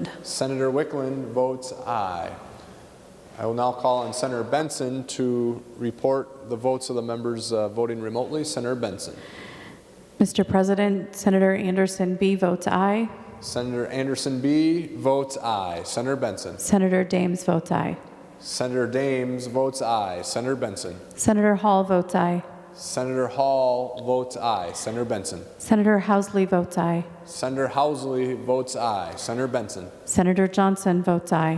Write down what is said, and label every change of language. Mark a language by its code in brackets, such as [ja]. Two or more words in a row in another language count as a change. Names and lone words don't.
[en] Senator Wickland votes aye. I will now call on Senator Benson to report the votes of the members voting remotely. Senator Benson. Mr. President, Senator Anderson B. votes aye. Senator Anderson B. votes aye. Senator Benson. Senator Dames votes aye. Senator Dames votes aye. Senator Benson. Senator Hall votes aye. Senator Hall votes aye. Senator Benson. Senator Housley votes aye. Senator Housley votes aye. Senator Benson. Senator Johnson votes aye.